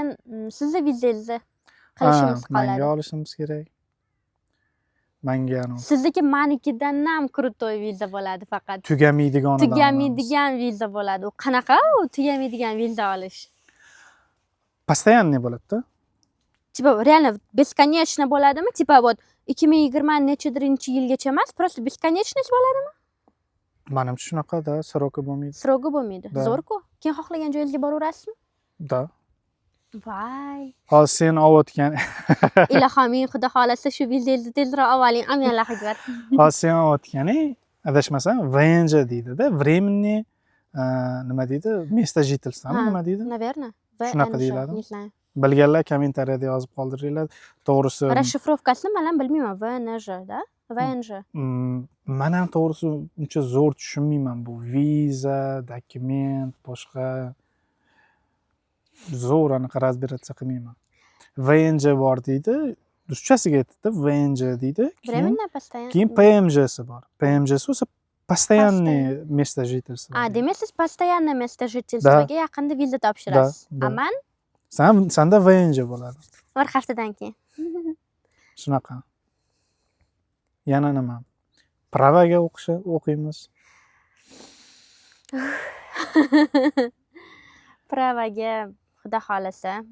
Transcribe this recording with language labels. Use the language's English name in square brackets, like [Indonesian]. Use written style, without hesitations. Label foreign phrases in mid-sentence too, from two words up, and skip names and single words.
[Uzbek] Undan keyin sizni vizangizni qilishimiz manga qoladi. olishimiz kerak. Manga Sizniki manikidan ham krutoy viza bo'ladi faqat. tugamaydiganidan Tugamaydigan viza bo'ladi. U qanaqa u tugamaydigan viza olish? постоянный bo'ladi-da. [Russian] Типа реально бесконечно bo'ladimi? Типа вот 2020 [Uzbek] nechidirinchi yilgacha emas, [Russian] просто бесконечность bo'ladimi? [Uzbek] Menimcha shunaqada, сроки bo'lmaydi. Srogi bo'lmaydi. Da. Zo'r-ku. Keyin xohlagan joyingizga boraverasizmi? Da. Voy. Hozir sen olayotgan, Ilohim, xudo xolasa shu vizangizni tezroq oling. Amin Alloh akbar. hozir sen olayotganing adashmasam VNJ deydi-da, временный nima deydi? [Russian] Место жительства [Uzbek] nima deydi? [Russian] Наверное. [Uzbek] Shunaqa deyiladi. [Russian] Не знаю. [Uzbek] Bilganlar kommentariyada yozib qoldiringlar. To'g'risi, Расшифровкасini men ham bilmayman. VNJ da? VNJ. men ham to'g'risi uncha zo'r tushunmayman bu viza, dokument, boshqa zo'r anaqa разбираться qilmayman. VNJ bor deydi, ruschasiga aytdi, VNJ deydi. [Russian] Временно постоянно. [Uzbek] Keyin PMJsi bor. PMJsi esa [Russian] постоянный место жительства. [Uzbek] Demak siz [Russian] постоянно место жительствоga [Uzbek] yaqinda viza topshirasiz. Da. Aman Sanda VNJ bo'ladi. bir haftadan keyin. Shunaqa. Yana nima? Pravaga o'qiymiz. Pravaga xudo xolasa.